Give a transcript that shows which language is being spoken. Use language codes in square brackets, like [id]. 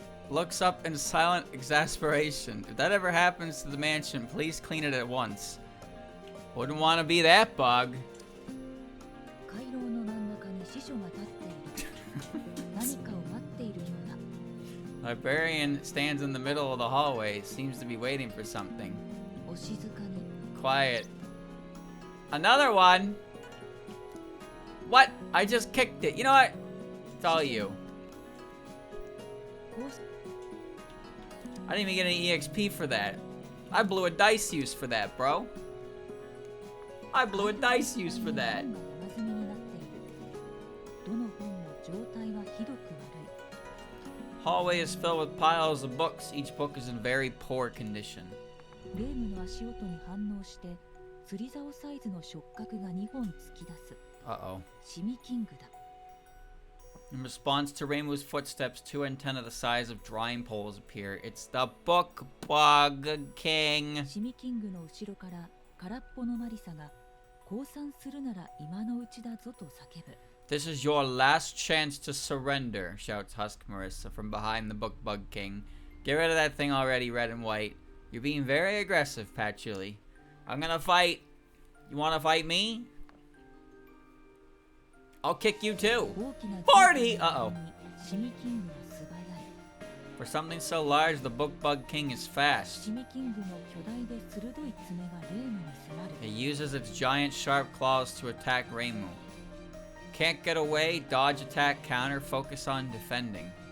[en] looks up in silent exasperation. If that ever happens to the mansion, please clean it at once. Wouldn't want to be that bug. [ja] 回廊の真ん中に司書が立っている。何かを待っているようだ。 [en] Librarian stands in the middle of the hallway. Seems to be waiting for something. [ja] お静かに。 [en] Quiet. Another one? What? I just kicked it. You know what? It's all you. [ja] こうし [en] I didn't even get any EXP for that. I blew a dice use for that, bro. I blew a dice use for that. [ja] 本が山積みになっている。どの本も状態はひどく悪い。 [en] Hallway is filled with piles of books. Each book is in very poor condition. [ja] レームの足音に反応して釣り竿サイズの触覚が2本突き出す。 [en] Uh-oh. [ja] シミキングだ。 [en] In response to Reimu's footsteps, two antennae the size of drying poles appear. It's the Bookbug King. [ja] シミキングの後ろから空っぽのマリサが降参するなら今のうちだぞと叫ぶ。 [en] This is your last chance to surrender, shouts Husk Marisa from behind the Bookbug King. Get rid of that thing already, red and white. You're being very aggressive, Patchouli. I'm gonna fight. You wanna fight me? I'll kick you too. [ja] 大きな [en] Party! Uh-oh. [ja] シミキングは素早い。 [en] For something so large, the Bookbug King is fast. [ja] シミキングの巨大で鋭い爪がレームに迫る。 [en] It uses its giant sharp claws to attack Reimu. Can't get away, dodge, attack, counter, focus on defending.